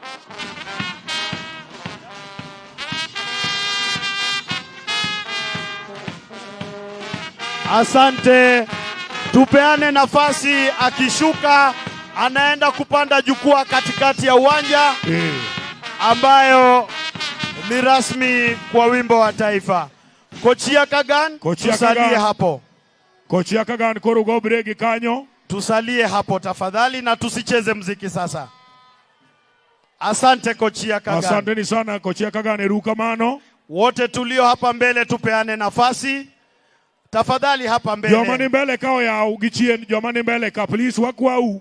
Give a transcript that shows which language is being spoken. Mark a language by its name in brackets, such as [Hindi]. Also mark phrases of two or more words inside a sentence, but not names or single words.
[Swahili] Asante, tupeane nafasi, akishuka anaenda kupanda jukwaa katikati ya uwanja ambayo ni rasmi kwa wimbo wa taifa. Kochia Kagan, tusalie hapo. [Luo (Kenya and Tanzania)] Kochia Kagan korugo bregi kanyo. [Swahili] Tusalie hapo tafadhali na tusicheze mziki sasa. Asante Kochia Kagan. Asanteni sana Kochia Kagan, erukamano. Wote tulio hapa mbele tupeane nafasi. Tafadhali hapa mbele. [Luo (Kenya and Tanzania)] Jomani mbele kao ya ugichien, jomani mbele ka please wakwau.